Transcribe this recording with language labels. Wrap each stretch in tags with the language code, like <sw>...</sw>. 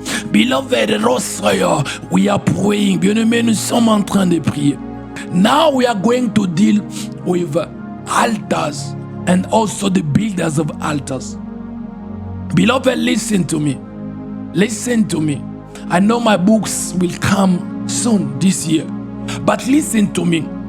<en>Beloved Rosaya, we are praying.</en> <fr>Bien-aimés, nous sommes en train de prier.</fr> <en>Now we are going to deal with altars and also the builders of altars. Beloved, listen to me. Listen to me. I know my books will come soon this year. But listen to me.</en>